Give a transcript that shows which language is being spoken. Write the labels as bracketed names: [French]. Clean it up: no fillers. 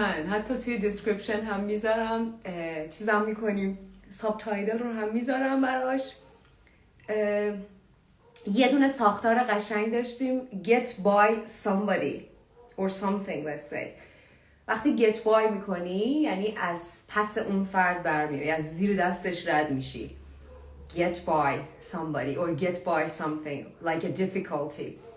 [Persian] حتی توی دیسکریپشن هم میذارم. چیزام میکنیم. سابتایتل رو هم میذارم براش. یه دونه ساختار قشنگ داشتیم [English] get by somebody or something let's say. [Persian] وقتی [English] get by [Persian] میکنی یعنی از پس اون فرد برمیای، از زیر دستش رد میشی. [English] Get by somebody or get by something like a difficulty.